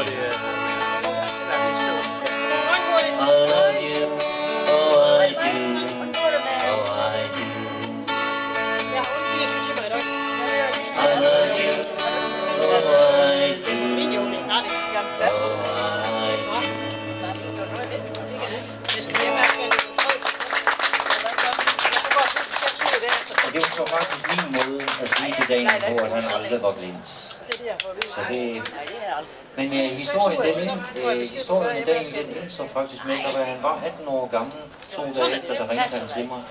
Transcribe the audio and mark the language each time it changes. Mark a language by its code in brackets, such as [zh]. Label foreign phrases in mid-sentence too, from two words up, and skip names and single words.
[en] I love you, oh I do, oh I do. I love you, oh I do, oh I do. [da] Og det var så faktisk min måde at sige til dagen på, at han aldrig var glemt. Så det... Men historien i dagen, den endte så faktisk med, at han var 18 år gammel, 2 dage efter, der ringte han til mig.